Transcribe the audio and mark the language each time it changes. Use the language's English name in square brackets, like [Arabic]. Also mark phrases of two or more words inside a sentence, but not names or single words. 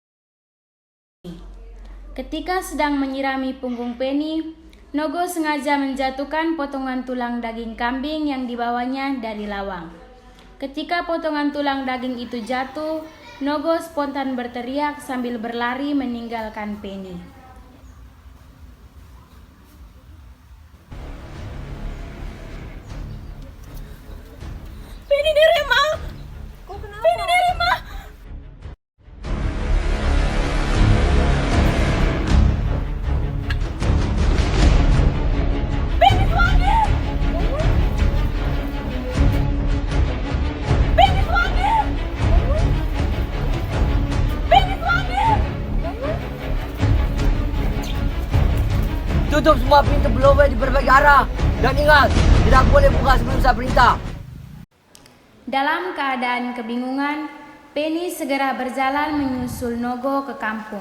[Indonesian] Ketika sedang menyirami punggung Penny, Nogo sengaja menjatuhkan potongan tulang daging kambing yang dibawanya dari lawang. Ketika potongan tulang daging itu jatuh, Nogo spontan berteriak sambil berlari meninggalkan Penny. Penny Nerima! Penny Nerima! Penny Suwangi! Penny Suwangi! Penny Suwangi! Tutup semua pintu blower di berbagai arah. Dan ingat, tidak boleh buka sebelum saya perintah. Dalam keadaan kebingungan, Penny segera berjalan menyusul Nogo ke kampung.